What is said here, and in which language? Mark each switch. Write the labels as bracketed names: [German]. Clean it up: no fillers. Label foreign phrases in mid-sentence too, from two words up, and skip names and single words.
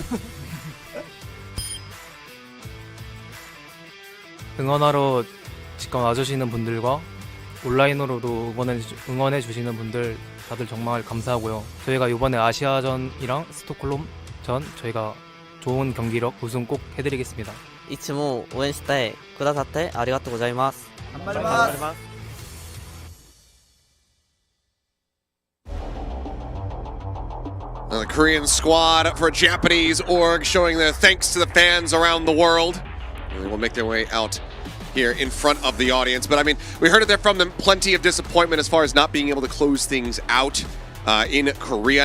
[Korean] 응원하러 직관 와주시는 분들과 온라인으로도 응원해 주시는 분들 다들 정말 감사하고요. 저희가 이번에 아시아전이랑 스톡홀름 전 저희가 좋은 경기력 우승 꼭 해드리겠습니다. [Japanese] いつも応援してくださってありがとうございます。頑張ります。 [English] The Korean squad for a Japanese org showing their thanks to the fans around the world. And they will make their way out here in front of the audience. But I mean, we heard it there from them. Plenty of disappointment as far as not being able to close things out in Korea.